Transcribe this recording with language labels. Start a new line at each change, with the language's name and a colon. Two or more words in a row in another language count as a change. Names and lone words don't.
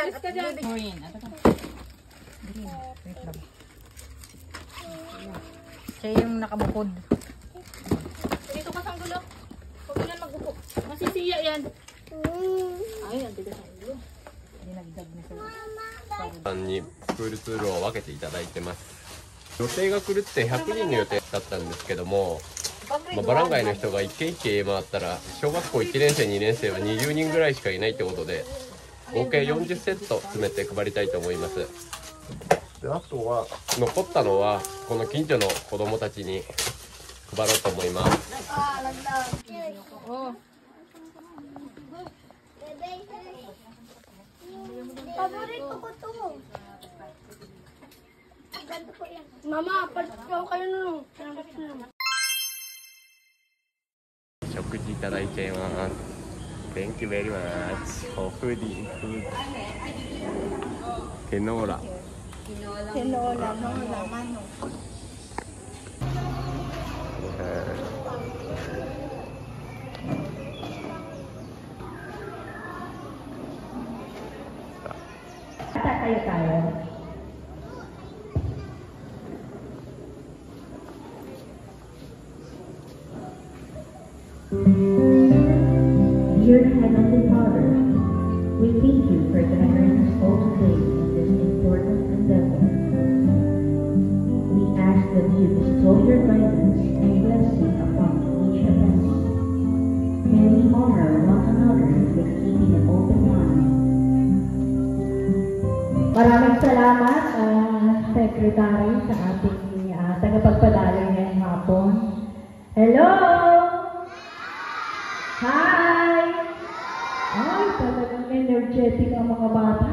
Filipino: At baby. Green. Siya yung nakabukod. Dito ka sa gulo. Huwag mo na magupo. Masisiya yan. Ay, ang tigas ng ulo. Dinagdag na siya.
Japanese: さんにプールツールを分けていただいてます。予定が来るって100人の予定だったんですけども、バラン街の人が一軒一軒回ったら小学校1年生2年生は20人ぐらいしかいないってことで、合計40セット詰めて配りたいと思います。であとは残ったのはこの近所の子供たちに配ろうと思います。
Filipino: Paborito ko to. Mama, palitan kayo nung.
Japanese: 食事いただいちゃいます。
English: Thank you very much for food.
Filipino: Tinola. Tinola, no, laman, no. Tayo.
English: Dear Heavenly Father, we thank you for gathering us all today in this important endeavor. We ask that you bestow your guidance and blessing upon each of us. May we honor one another with keeping an open mind.
Filipino: Maraming salamat, Secretary, sa ating tagapagpadalo ngayong hapon.
English: Hello! Hi!
Filipino: Ay, talagang energetic ang mga bata.